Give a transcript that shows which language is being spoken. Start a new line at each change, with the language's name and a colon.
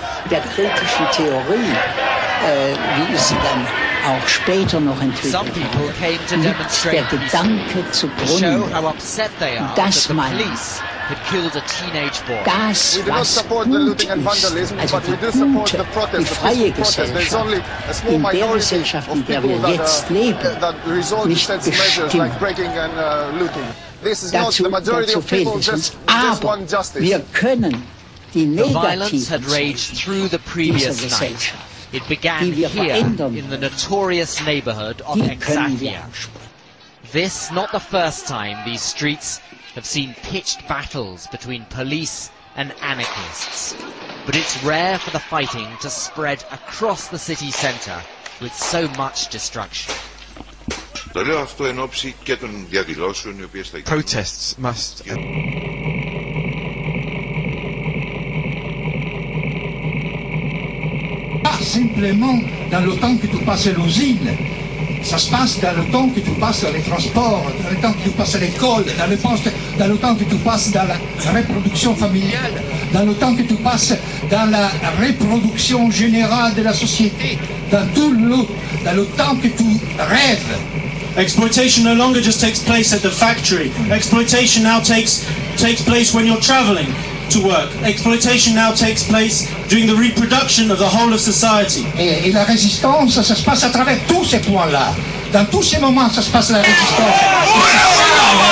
German: Der kritischen Theorie, wie sie dann auch später noch entwickelt hat, liegt der Gedanke zugrunde, dass man das, was gut ist, also die freie Gesellschaft, in der Gesellschaft, in der wir jetzt leben, nicht bestimmt. Dazu fehlt es uns. Aber wir können die negativen Züge dieser Gesellschaft,
English: it began here in the notorious neighborhood of Exarchia. This not the first time these streets have seen pitched battles between police and anarchists. But it's rare for the fighting to spread across the city center with so much destruction. Protests must end.
French: Simplement dans le temps que tu passes l'usine, ça se passe dans le temps que tu passes les transports, dans le temps que tu passes l'école, dans le temps que tu passes dans la reproduction familiale, dans le temps que tu passes dans la reproduction générale de la société, dans tout le, dans le temps que tu rêves.
English: Exploitation no longer just takes place at the factory. Exploitation now takes place when you're traveling to work. Exploitation now takes place during the reproduction of the whole of society.
French: Et la résistance, ça se passe à travers tous ces points-là. Dans tous ces moments, ça se passe la résistance.